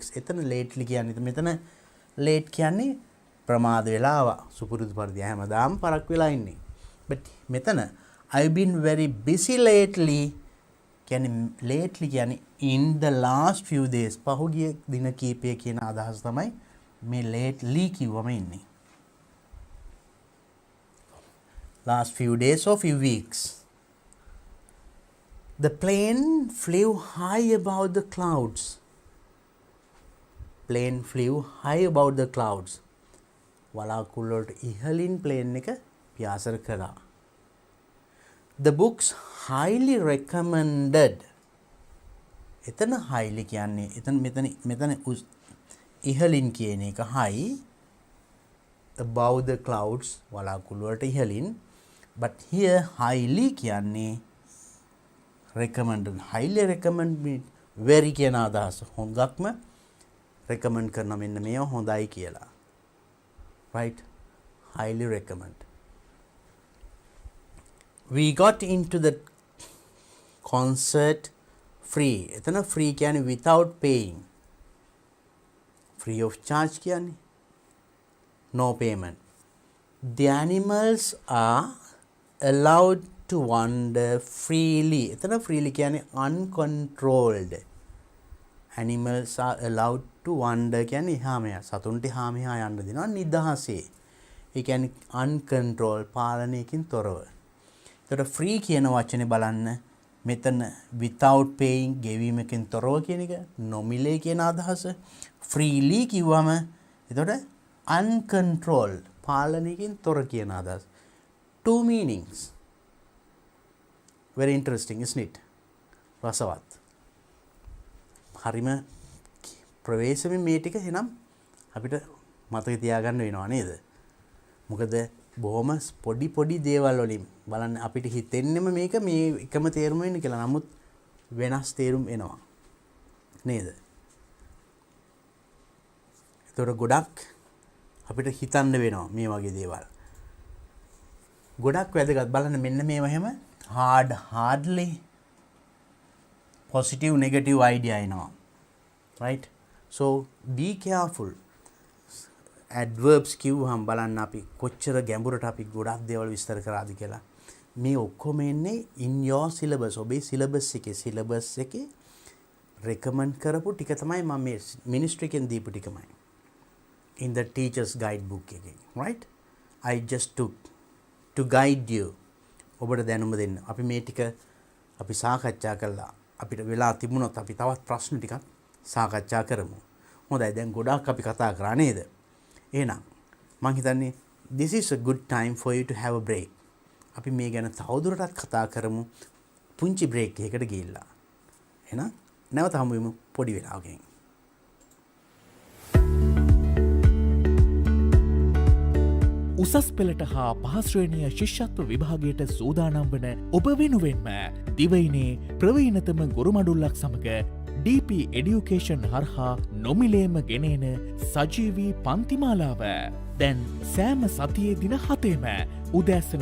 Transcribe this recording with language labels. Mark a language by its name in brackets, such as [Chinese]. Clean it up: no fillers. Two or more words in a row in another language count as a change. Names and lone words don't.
[Sinhala] එතන lately කියන්නේ මෙතන late කියන්නේ ප්‍රමාද වෙලා ආවා. සුපුරුදු පරිදි හැමදාම පරක් වෙලා ඉන්නේ. but මෙතන [English] I've been very busy lately [Sinhala] කියන්නේ lately කියන්නේ [English] in the last few days [Sinhala] පහුගිය දින කීපය කියන අදහස තමයි මේ lately කිව්වම ඉන්නේ. [English] last few days or few weeks. The plane flew high above the clouds. Plane flew high above the clouds. [Sinhala] වලාකුළු වලට ඉහළින් plane එක පියාසර කළා. [English] The books highly recommended. [Sinhala] එතන highly කියන්නේ මෙතන ඉහළින් කියන එක [English] high above the clouds [Sinhala] වලාකුළු වලට ඉහළින්. [English] but here highly කියන්නේ recommended. highly recommend very [Sinhala] කියන අදහස. හොඳක්ම recommend කරන මෙන්න මේව හොඳයි කියලා. [English] right? highly recommend. We got into the concert free. එතන free කියන්නේ without paying. free of charge කියන්නේ no payment. The animals are allowed to wander freely. [Sinhala] එතන freely කියන්නේ uncontrolled. [English] animals are allowed to wander [Sinhala] කියන්නේ එහා මෙහා සතුන්ට එහා මෙහා යන්න දෙනවා නිදහසේ. ඒ කියන්නේ uncontrolled පාලනයකින් තොරව. ඒතකොට free කියන වචනේ බලන්න මෙතන [English] without paying [Sinhala] ගෙවීමකින් තොරව කියන එක නොමිලේ කියන අදහස. freely කිව්වම එතකොට uncontrolled පාලනයකින් තොර කියන අදහස. [English] two meanings. Very interesting, isn't it? [Sinhala] රසවත්. හරිම ප්‍රවේශමෙන් මේ ටික එනම් අපිට මතක තියාගන්න වෙනවා නේද? මොකද බොහොම පොඩි දේවල් වලින් බලන්න අපිට හිතෙන්නෙම මේක මේ එකම තේරුම වෙන්න කියලා. නමුත් වෙනස් තේරුම් එනවා නේද? ඒතකොට ගොඩක් අපිට හිතන්න වෙනවා මේ වගේ දේවල්. ගොඩක් වැදගත් බලන්න මෙන්න මේවා හැම [English] hardly positive negative idea [Sinhala] එනවා. [English] Right? So be careful. [Sinhala] Adverbs කිව්වහම බලන්න අපි කොච්චර ගැඹුරට අපි ගොඩක් දේවල් විස්තර කරාද කියලා. මේ ඔක්කොම එන්නේ [English] in your syllabus. [Sinhala] ඔබේ syllabus එකේ recommend කරපු ටික තමයි මම මේ ministry එකෙන් දීපු ටිකමයි. [English] In the teacher's guidebook එකේ. Right? I just took to guide you. [Sinhala] ඔබට දැනුම දෙන්න. අපි මේ ටික අපි සාකච්ඡා කළා. අපිට වෙලා තිබුණොත් අපි තවත් ප්‍රශ්න ටිකක් සාකච්ඡා කරමු. හොඳයි දැන් ගොඩාක් අපි කතා කරා නේද? එහෙනම් මම හිතන්නේ [English] this is a good time for you to have a break. [Sinhala] අපි මේ ගැන තවදුරටත් කතා කරමු පුංචි break එකකට ගිහිල්ලා. එහෙනම් නැවත හමු වෙමු පොඩි වෙලාවකින්. උසස් පෙළට හා පහ ශ්‍රේණිය ශිෂ්‍යත්ව විභාගයට සූදානම් වන ඔබ වෙනුවෙන්ම දිවයිනේ ප්‍රවීණතම ගුරුමඩුල්ලක් සමග DP Education හරහා නොමිලේම ගෙනෙන සජීවී පන්තිමාලාව දැන් සෑම සතියේ දින 7ෙම උදෑසන